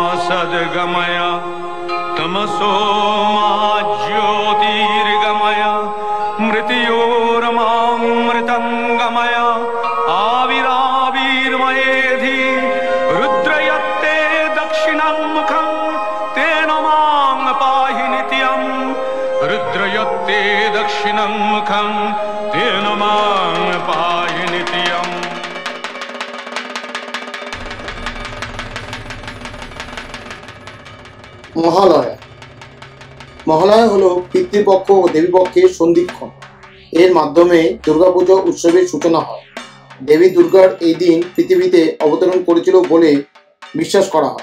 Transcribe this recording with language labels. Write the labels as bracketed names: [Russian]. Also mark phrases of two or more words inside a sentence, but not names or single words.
[Sanskrit] सद्गमय तमसो मा ज्योतिर्गमय मृत्योर्मामृतंगमय आविराविर्मयेधि रुद्रयत्ते दक्षिणं मुखं तेन मां पाहि नित्यं रुद्रयत्ते दक्षिणं मुखं तेन मां पाहि नित्यम्। [Bangla] মহালয়া। মহালয়া হলো পিতৃপক্ষ ও দেবীপক্ষের সন্ধিক্ষণ। এর মাধ্যমে দুর্গাপুজো উৎসবের সূচনা হয়। দেবী দুর্গার এই দিন পৃথিবীতে অবতরণ করেছিল বলে বিশ্বাস করা হয়।